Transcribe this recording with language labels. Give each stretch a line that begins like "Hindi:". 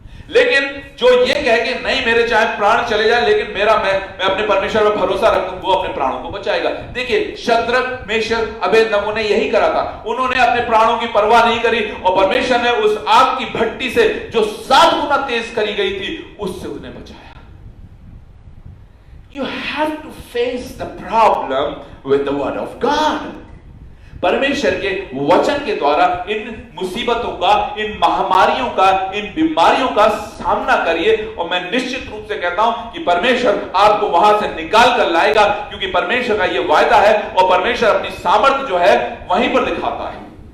Hindi: लेकिन जो ये कहे कि नहीं, मेरे चाहे प्राण चले जाए लेकिन मैं अपने परमेश्वर पर भरोसा रखूं, वो अपने प्राणों को बचाएगा। देखिए, शद्रक, मेशक, अबेदनगो ने यही करा था। उन्होंने अपने प्राणों की परवाह नहीं करी और परमेश्वर ने उस आग की भट्टी से, जो 7 गुना तेज करी गई थी, उससे उन्हें बचाया।
English: You have to face the problem with the word of God.
Hindi: परमेश्वर के वचन के द्वारा इन मुसीबतों का, इन महामारियों का, इन बीमारियों का सामना करिए। और मैं निश्चित रूप से कहता हूं कि परमेश्वर आपको वहां से निकाल कर लाएगा, क्योंकि परमेश्वर का यह वायदा है और परमेश्वर अपनी सामर्थ्य जो है वहीं पर दिखाता है।